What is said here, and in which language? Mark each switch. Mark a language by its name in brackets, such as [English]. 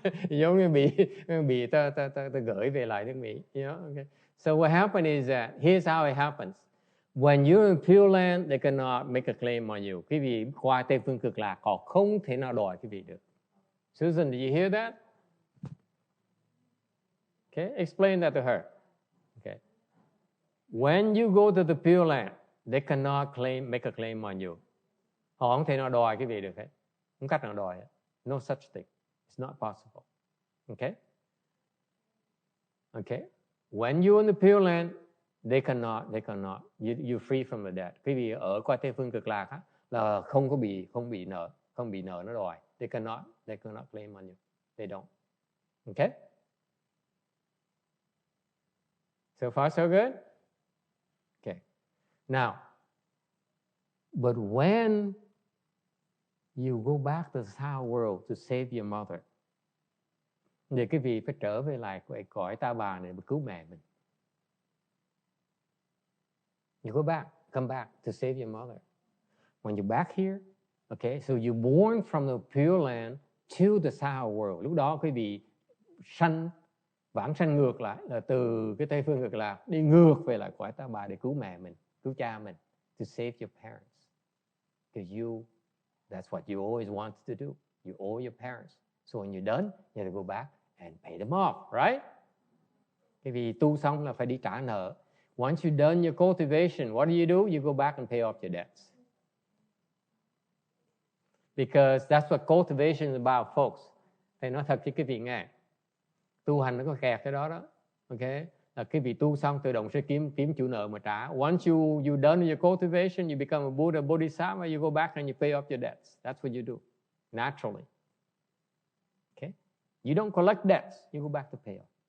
[Vietnamese] Giống như bị ta gửi về lại nước Mỹ. [English] You know? Okay. So what happened is that, here's how it happens. When you're in Pure Land, they cannot make a claim on you. [Vietnamese] Quý vị qua Tây Phương Cực Lạc, họ không thể nào đòi quý vị được. [English] Susan, did you hear that? Okay, explain that to her. Okay. When you go to the Pure Land, they cannot make a claim on you. [Vietnamese] Họ không thể nào đòi quý vị được hết. Không cách nào đòi. [English] No such thing. It's not possible. Okay? Okay. When you're in the Pure Land, they cannot. You're free from the debt. [Vietnamese] Quý vị ở qua Tây Phương Cực Lạc là không bị nợ nó đòi. [English] They cannot claim on you. They don't. Okay? So far so good? Okay. Now, but when you go back to the Saha world to save your mother, [Vietnamese] để quý vị phải trở về lại cõi ta bà này để cứu mẹ mình. [English] You come back to save your mother. When you're back here, okay, so you're born from the Pure Land to the Saha world. [Vietnamese] Lúc đó quý vị vãng sanh ngược lại, là từ cái Tây Phương Cực Lạc đi ngược về lại cõi ta bà để cứu mẹ mình, cứu cha mình, [English] to save your parents. Because that's what you always wanted to do. You owe your parents. So when you're done, you have to go back and pay them off, right? [Vietnamese] Bởi vì tu xong là phải đi trả nợ. [English] Once you've done your cultivation, what do? You go back and pay off your debts. Because that's what cultivation is about, folks. [Vietnamese] Thầy nói thật cho quý vị nghe. Tu hành nó có kẹt cái đó. Okay? Là quý vị tu xong tự động sẽ kiếm chủ nợ mà trả. [English] Once you done your cultivation, you become a Buddha, bodhisattva, you go back and you pay off your debts. That's what you do, naturally. Okay? You don't collect debts, you go back to pay off.